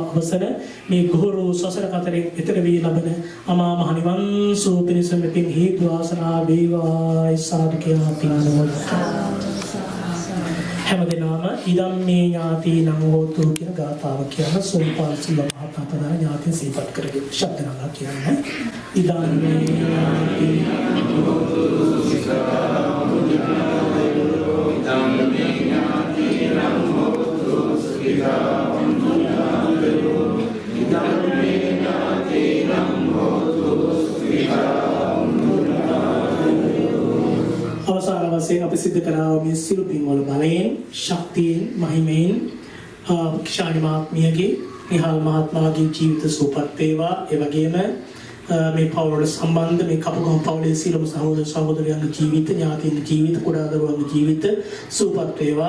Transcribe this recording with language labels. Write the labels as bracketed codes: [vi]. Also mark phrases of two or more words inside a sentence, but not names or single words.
[si] අවසර මේ ගොරෝ සසර කතරෙන් එතර වී ලබන අමා මහ නිවන් සුව පිණිස මේ පින් හේතු වාසනා වේවා. සාදු කියලා පින් අනුමෝදන් හැමදෙනාම [pi] ඉදම් මේ ඥාතීනං හෝතු [si] කියන ගාථාව කියන සෝම්පාල් සිල්වා මහත්මයා ඥාතීන් සිහිපත් කරගෙන ශබ්ද නගා කියන්නේ [pi] ඉදම් මේ ඥාතීනං හෝතු ඉදම් මේ ඥාතීනං හෝතු ඉදම් මේ ඥාතීනං හෝතු [si] අවසාන වශයෙන් අපි සිද්ධ කරා මේ සිළු පින්වල බලයෙන්, ශක්තියෙන්, මහිමයෙන් කිෂානි මහත්මියගේ, නිහාල් මහත්මයාගේ ජීවිත සුවපත් වේවා. ඒ වගේම මේ පවුලට සම්බන්ධ මේ කපුගම පවුලේ සියලුම සහෝදර සහෝදරයන්ගේ ජීවිත, ඥාතීන්ගේ ජීවිත, කුඩා දරුවන්ගේ ජීවිත සුවපත් වේවා.